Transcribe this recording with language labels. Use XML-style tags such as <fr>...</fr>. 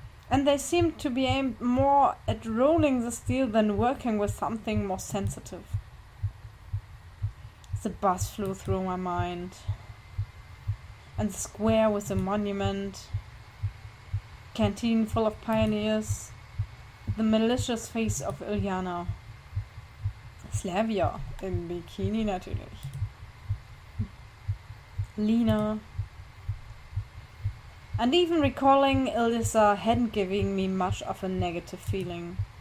<en>And they seemed to be aimed more at rolling the steel than working with something more sensitive. The bus flew through my mind, and the square with the monument, canteen full of pioneers, the malicious face of Ilyana.</en> <de>Slavia, im Bikini natürlich.</de> <en>Lena. And even recalling Ilissa hadn't given me much of a negative feeling.</en>